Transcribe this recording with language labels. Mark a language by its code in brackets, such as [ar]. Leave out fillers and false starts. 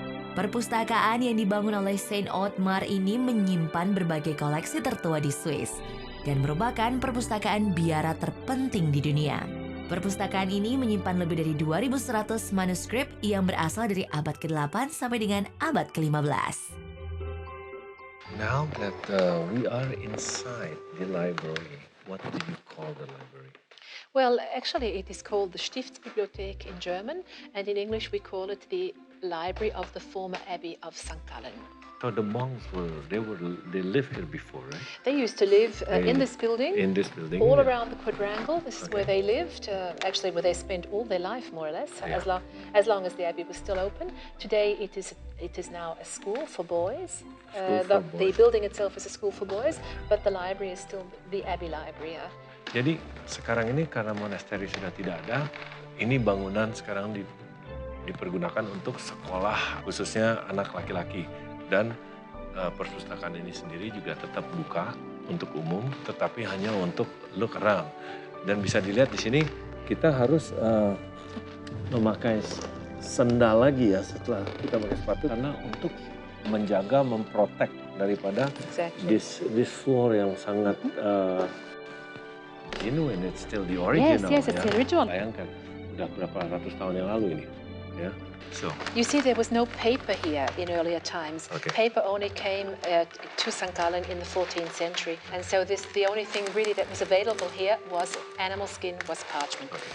[id] Perpustakaan yang dibangun oleh Saint Otmar ini menyimpan berbagai koleksi tertua di Swiss dan merupakan perpustakaan biara terpenting di dunia. Perpustakaan ini menyimpan lebih dari 2.100 manuskrip yang berasal dari abad ke-8 sampai dengan abad ke-15. [en] Now that we are inside the library, what do you call the library? Well, actually, it is called the Stiftsbibliothek in German, and in English we call it the Library of the former Abbey of St. Gallen. So the monks they lived here before, right? They used to live in this building. In this building. All yeah. around the quadrangle. This is where they lived, actually where they spent all their life, more or less, Yeah. as long as the abbey was still open. Today it is now a school for boys. School for The boys. building itself is a school for boys, but the library is still the abbey library. [id] Jadi sekarang ini karena monasteri sudah tidak ada, ini bangunan sekarang dipergunakan untuk sekolah khususnya anak laki-laki. Dan perpustakaan ini sendiri juga tetap buka untuk umum, tetapi hanya untuk [en] look around. [id] Dan bisa dilihat di sini kita harus memakai sendal lagi ya setelah kita pakai sepatu karena untuk menjaga, memprotek daripada [en] Exactly. this floor [id] yang sangat [en] genuine, it's still the original. Yes, it's the original. [id] Bayangkan, udah berapa ratus tahun yang lalu ini, ya. [en] So, You see, there was no paper here in earlier times. Okay. Paper only came to St. Gallen in the 14th century. And so the only thing really that was available here was animal skin, was parchment.